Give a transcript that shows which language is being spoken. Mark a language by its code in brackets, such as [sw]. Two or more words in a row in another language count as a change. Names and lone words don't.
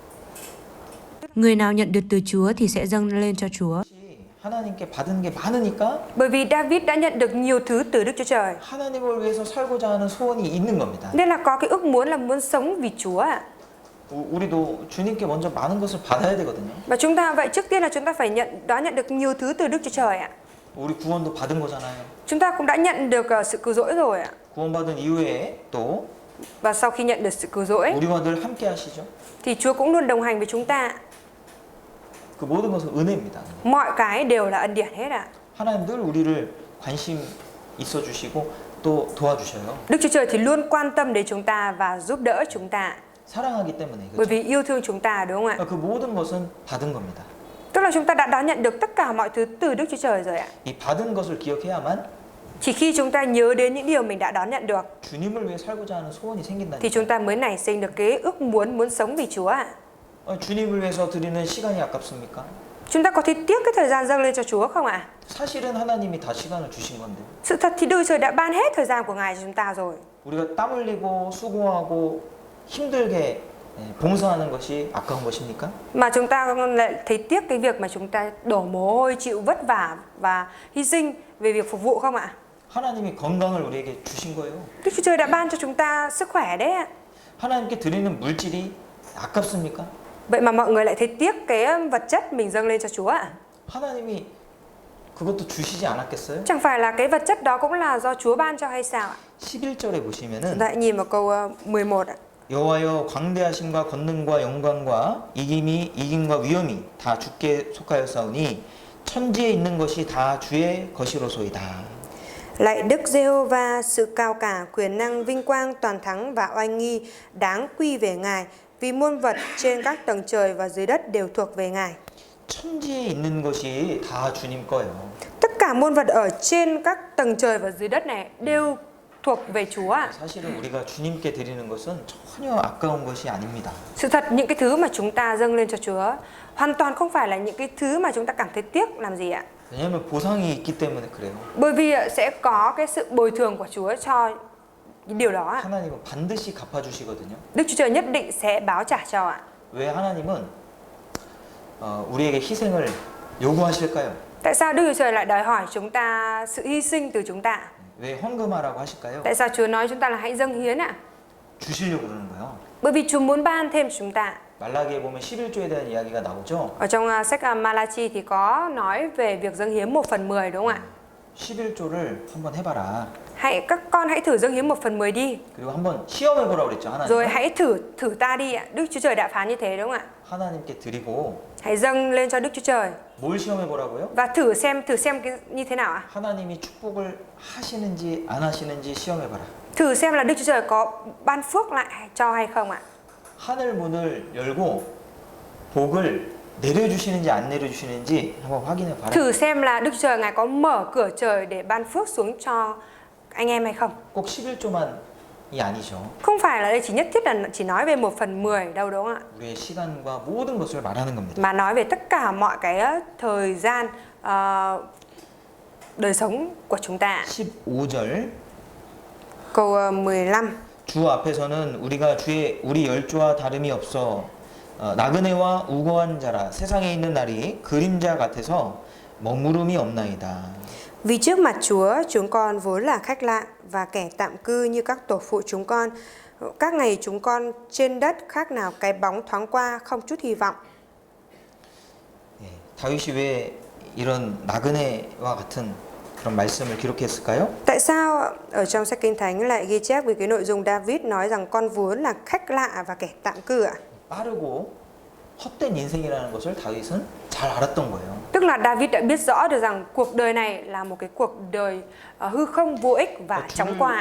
[vi] Người nào nhận được từ Chúa thì sẽ dâng lên cho Chúa. [ko] 하나님께 받은 게 많으니까 [vi] Bởi vì David đã nhận được nhiều thứ từ Đức Chúa Trời, [ko] 하나님을 위해서 살고자 하는 소원이 있는 겁니다. [vi] nên là có cái ước muốn là muốn sống vì Chúa ạ. [ko] 우리도 주님께 먼저 많은 것을 받아야 되거든요. [vi] Và chúng ta vậy trước tiên là chúng ta phải nhận được nhiều thứ từ Đức Chúa Trời ạ. [ko] 우리 구원도 받은 거잖아요. [vi] Chúng ta cũng đã nhận được sự cứu rỗi rồi ạ. [ko] 구원받은 이후에 또 [vi] Và sau khi nhận được sự cứu rỗi [ko] 우리와 늘 함께 하시죠. [vi] thì Chúa cũng luôn đồng hành với chúng ta. [ko] 그 모든 것은 은혜입니다. [vi] Mọi cái đều là ân điển hết ạ. [ko] 하나님 늘 우리를 관심 있어 주시고 또 도와주셔요. [vi] Đức Chúa Trời thì luôn quan tâm đến chúng ta và giúp đỡ chúng ta. [ko] 사랑하기 때문에 [vi] Bởi [ko] 그렇죠. [vi] vì yêu thương chúng ta đúng không ạ? [ko] 그 모든 것은 받은 겁니다. [vi] Tức là chúng ta đã đón nhận được tất cả mọi thứ từ Đức Chúa Trời rồi ạ. [ko] 이 받은 것을 기억해야만 [vi] Chỉ khi chúng ta nhớ đến những điều mình đã đón nhận được [ko] 주님을 위해 살고자 하는 소원이 생긴다니까. [vi] thì chúng ta mới nảy sinh được cái ước muốn sống vì Chúa ạ. [ko] 주님을 위해서 드리는 시간이 아깝습니까? [vi] Chúng ta có thấy tiếc cái thời gian dâng lên cho Chúa không ạ? [ko] 사실은 하나님이 다 시간을 주신 건데. [vi] Sự thật thì Đức Trời đã ban hết thời gian của Ngài cho chúng ta rồi. [ko] 우리가 땀 흘리고 수고하고 힘들게 봉사하는 것이 아까운 것입니까? [vi] Mà chúng ta lại thấy tiếc cái việc mà chúng ta đổ mồ hôi, chịu vất vả và hy sinh về việc phục vụ không ạ? [ko] 하나님이 건강을 우리에게 주신 거예요. [vi] Đức Chúa Trời đã ban cho chúng ta sức khỏe đấy ạ. [ko] 하나님께 드리는 물질이 아깝습니까? [vi] Vậy mà mọi người lại thấy tiếc cái vật chất mình dâng lên cho Chúa ạ. [ko] 하나님이 그것도 주시지 않았겠어요? [vi] Chẳng phải là cái vật chất đó cũng là do Chúa ban cho hay sao ạ? [ko] 11절에 [vi] Chúng [ko] 보시면은 [vi] ta hãy nhìn vào câu 11 ạ. [ko] 여호와여 광대하심과 권능과 영광과 이김과 위엄이 다 주께 속하였사오니 천지에 있는 것이 다 주의 것이로소이다. [vi] Lạy Đức Giê-hô-va, sự cao cả, quyền năng, vinh quang, toàn thắng và oai nghi đáng quy về Ngài, vì muôn vật trên các tầng trời và dưới đất đều thuộc về Ngài. [ko] 천지에 있는 것이 다 주님 거예요. [vi] Tất cả muôn vật ở trên các tầng trời và dưới đất này đều thuộc về Chúa ạ. [ko] 사실은 우리가 주님께 드리는 것은 전혀 아까운 것이 아닙니다. [vi] Sự thật những cái thứ mà chúng ta dâng lên cho Chúa hoàn toàn không phải là những cái thứ mà chúng ta cảm thấy tiếc làm gì ạ. [ko] 왜냐하면 보상이 있기 때문에 그래요. [vi] Bởi vì sẽ có cái sự bồi thường của Chúa cho cái điều đó ạ. [ko] 하나님은 반드시 갚아주시거든요. [vi] Đức Chúa Trời nhất định sẽ báo trả cho ạ. [ko] 왜 하나님은 우리에게 희생을 요구하실까요? [vi] Tại sao Đức Chúa Trời lại đòi hỏi chúng ta sự hy sinh từ chúng ta? [ko] 왜 헌금하라고 하실까요? [vi] Tại sao Chúa nói chúng ta là hãy dâng hiến ạ? [ko] 주시려고 그러는 거예요. [vi] Bởi vì Chúa muốn ban thêm cho chúng ta. [ko] 말라기에 보면 11조에 대한 이야기가 나오죠. [vi] Ở trong sách Malachi thì có nói về việc dâng hiến 1/10 đúng không ạ? [ko] 11조를 한번 해봐라. [vi] Các con hãy thử dâng hiến 1/10 đi. [ko] 그리고 한번 시험해보라고 그랬죠. [vi] Rồi [ko] 하나님. [vi] hãy thử ta đi ạ. Đức Chúa Trời đã phán như thế đúng không ạ? [ko] 하나님께 드리고 [vi] Hãy dâng lên cho Đức Chúa Trời [ko] 뭘 시험해보라고요? [vi] và thử xem cái như thế nào ạ? [ko] 하나님이 축복을 하시는지 안 하시는지 시험해봐라. [vi] Thử xem là Đức Chúa Trời có ban phước lại cho hay không ạ? [ko] 하늘 문을 열고 복을 내려주시는지 안 내려주시는지 한번 확인해봐라. [vi] Thử xem là Đức Chúa Trời Ngài có mở cửa trời để ban phước xuống cho anh em hay không? [ko] 꼭 11조만이 아니죠. [vi] Không phải là đây chỉ nhất thiết là chỉ nói về 1/10 đâu đúng không ạ? [ko] 우리의 시간과 모든 것을 말하는 겁니다. [vi] Mà nói về tất cả mọi cái thời gian đời sống của chúng ta. [ko] 15절 [vi] Câu 15. [ko] 주 앞에서는 우리가 우리 열조와 다름이 없어 나그네와 우고한 자라 세상에 있는 날이 그림자 같아서 머무름이 없나이다. [vi] Vì trước mặt Chúa, chúng con vốn là khách lạ và kẻ tạm cư như các tổ phụ chúng con. Các ngày chúng con trên đất khác nào cái bóng thoáng qua, không chút hy vọng. [ko] 예, 다윗이 왜 이런 나그네와 같은 그런 말씀을 기록했을까요? [vi] Tại sao ở trong sách Kinh Thánh lại ghi chép về cái nội dung David nói rằng con vốn là khách lạ và kẻ tạm cư ạ? [ko] 빠르고 헛된 인생이라는 것을 다윗은 잘 알았던 거예요. [vi] Tức là David đã biết rõ được rằng cuộc đời này là một cái cuộc đời hư không, vô ích và chóng qua.